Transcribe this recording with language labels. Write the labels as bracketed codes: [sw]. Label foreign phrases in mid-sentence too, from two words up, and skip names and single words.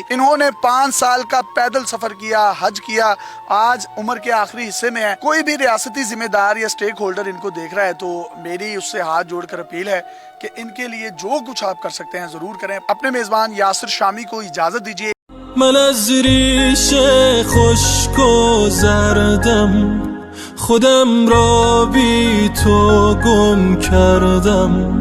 [ur] انہوں نے 5 سال کا پیدل سفر کیا، حج کیا، آج عمر کے آخری حصے میں ہے. کوئی بھی ریاستی ذمہ دار یا [en] stake holder [ur] ان کو دیکھ رہا ہے تو میری اس سے ہاتھ جوڑ کر اپیل ہے کہ ان کے لیے جو کچھ آپ کر سکتے ہیں ضرور کریں. اپنے میزبان یاسر شامی کو اجازت دیجیے. [fa] من از ریش خشک و زردم خودم را بی تو گم کردم.